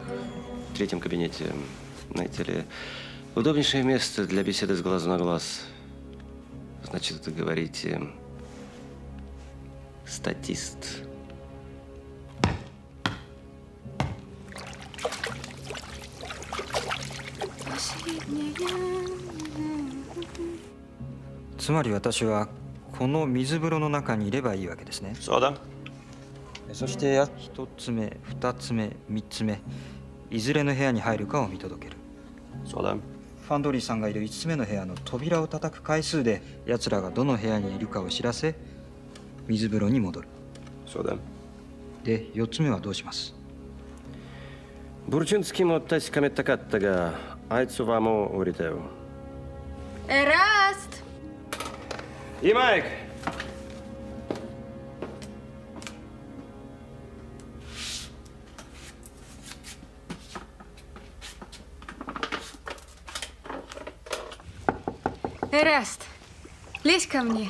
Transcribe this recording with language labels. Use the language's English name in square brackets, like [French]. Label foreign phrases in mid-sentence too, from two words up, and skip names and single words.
[Russian] В 3-м кабинете, знаете ли, удобнейшее место для беседы с глазу на глаз. Значит, это говорите... статист. Последняя. [Japanese] つまり私はこの水風呂の中にいればいいわけですね。そうだ。そして1つ目、2つ目、3つ目、いずれの部屋に入るかを見届ける。そうだ。ファンドリーさんがいる5つ目の部屋の扉を叩く回数で奴らがどの部屋にいるかを知らせ、水風呂に戻る。そうだ。で、4つ目はどうします？ブルチンスキーも確かめたかったが、あいつはもう降りたよ。 [Russian] Эраст! И Майк! Эраст, лезь ко мне.